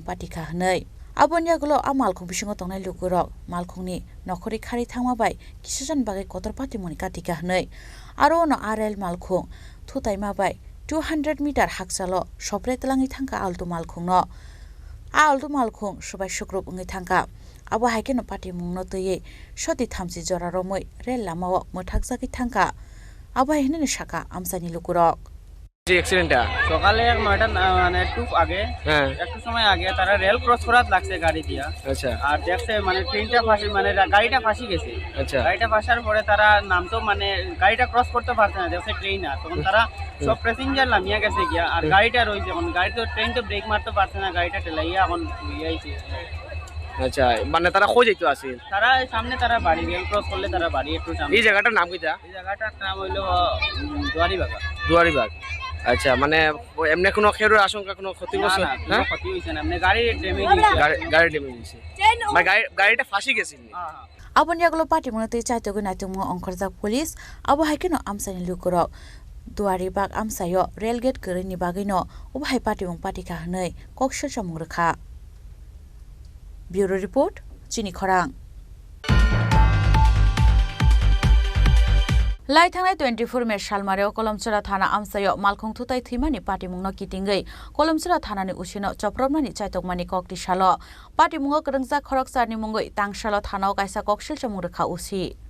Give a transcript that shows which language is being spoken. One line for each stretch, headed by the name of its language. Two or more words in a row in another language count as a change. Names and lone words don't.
Kok Borok: Patika Hanai Abonyagulo Amalkung Bishingo Tongnai Lukurok Malkungni Nokori Khari Tangmabai Kishajan Bagai Kotor Patimuni Katika Hanai Arono RL Malkung Tutai Mabai 200 meter Haksalo Shopretlangi Tangka Alto Malkungno Alto Malkung Shubai Shukrup Ungi Tanka Abo Haikeno Patimung Notoye Shoti Thamsi Jora Romoi Rel Lamawo Mothakzaki Tanka Abo Hineni Shaka Amsani Lukurok
Bangla: অ্যাক্সিডেন্টটা সকালে 9টা মানে একটু আগে একটু সময় আগে তারা রেল ক্রস করাত লাগছে গাড়ি দিয়া আচ্ছা আর দেখছে মানে ট্রেনটা ফাঁসি মানে গাড়িটা ফাঁসি গেছে আচ্ছা গাড়িটা ফাঁসার পরে তারা নামতো মানে গাড়িটা ক্রস করতে পারছে না দেখছে ট্রেন আর তখন তারা সব প্যাসেঞ্জার নামিয়ে গেছে গিয়া আর গাড়িটা রয়েছে এখন গাড়ি তো ট্রেন তো ব্রেক মারতে পারছে না গাড়িটা ঠেলাইয়া এখন ইয়েছে আচ্ছা মানে তারা কই যাইতো আছে তারা সামনে তারা বাড়ি রেল ক্রস করলে তারা বাড়ি একটু সামনে এই জায়গাটার নাম কিটা এই জায়গাটার নাম হইলো দুয়ারিবাগ আচ্ছা মানে এমনি কোনো খেরোর আশঙ্কা কোনো ক্ষতিগ্রস্ত হ্যাঁ ক্ষতি হইছে না এমনি গাড়ি ড্যামেজ গাড়ি ড্যামেজ হইছে মানে গাড়িটা ফাঁসি গেছে
Kok Borok: Abonyagulo Patimung Te Chaitogu Naitumu Onkorza Police Abo Haikeno Amsani Lukurok Duaribag Amsayo Railgate Kurini Bagino Ubhai Patimung Patika Hanai Kokshel Chamurkha Bureau Report Chini Korang Lai Thangai 24 Me Shalmareo Kolomchura Thana Amsayo Malkung Thutai Thimani Patimung no Kitingai Kolomchura Thana ni Usino Chopromani Chaitokmani Kokti Shalo Patimung Krengza Khoroksa ni Mungoi Tangshalo Thana Kaisa Kokshil Chamurkha Usi